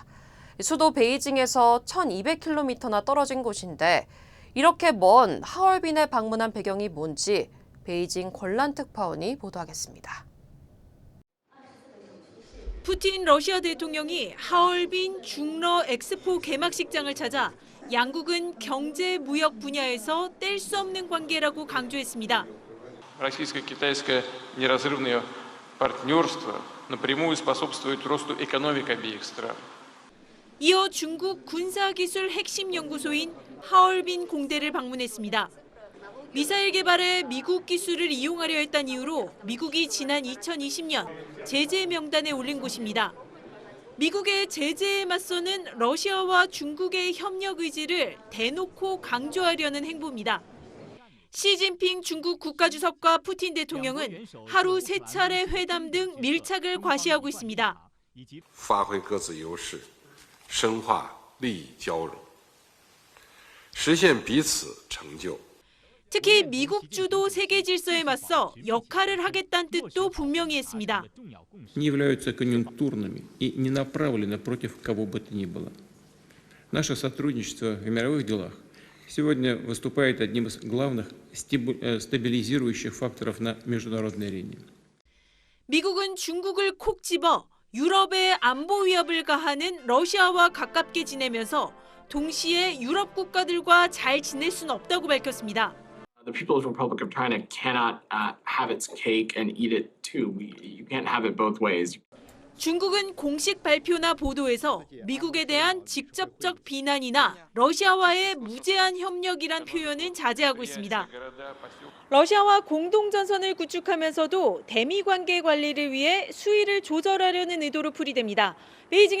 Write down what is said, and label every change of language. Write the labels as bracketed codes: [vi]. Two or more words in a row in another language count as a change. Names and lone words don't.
[ko] 수도 베이징에서 1200km나 떨어진 곳인데 이렇게 먼 하얼빈에 방문한 배경이 뭔지 베이징 권란 특파원이 보도하겠습니다. 푸틴 러시아 대통령이 하얼빈 중러 엑스포 개막식장을 찾아 양국은 경제, 무역 분야에서 뗄 수 없는 관계라고 강조했습니다. [ru] Российско-китайское неразрывное партнерство напрямую способствует росту экономик обеих стран. [ko] 이어 중국 군사기술 핵심 연구소인 하얼빈 공대를 방문했습니다. 미사일 개발에 미국 기술을 이용하려 했다는 이유로 미국이 지난 2020년 제재 명단에 올린 곳입니다. 미국의 제재에 맞서는 러시아와 중국의 협력 의지를 대놓고 강조하려는 행보입니다. 시진핑 중국 국가주석과 푸틴 대통령은 하루 3차례 회담 등 밀착을 과시하고 있습니다. [zh] 发挥各自优势，深化利益交融，实现彼此成就。 [ko] 특히 미국 주도 세계 질서에 맞서 역할을 하겠다는 뜻도 분명히 했습니다. [ru] Не являются конъюнктурными и не направлены против кого бы то ни было. Наше сотрудничество в мировых делах сегодня выступает одним из главных стабилизирующих факторов на международной арене. [ko] 미국은 중국을 콕 집어 유럽의 안보 위협을 가하는 러시아와 가깝게 지내면서 동시에 유럽 국가들과 잘 지낼 수는 없다고 밝혔습니다. [en] The People's Republic of China cannot have its cake and eat it too. You can't have it both ways. [ko] 중국은 공식 발표나 보도에서 미국에 대한 직접적 비난이나 러시아와의 무제한 협력이란 표현은 자제하고 있습니다. 러시아와 공동전선을 구축하면서도 대미 관계 관리를 위해 수위를 조절하려는 의도로 풀이됩니다.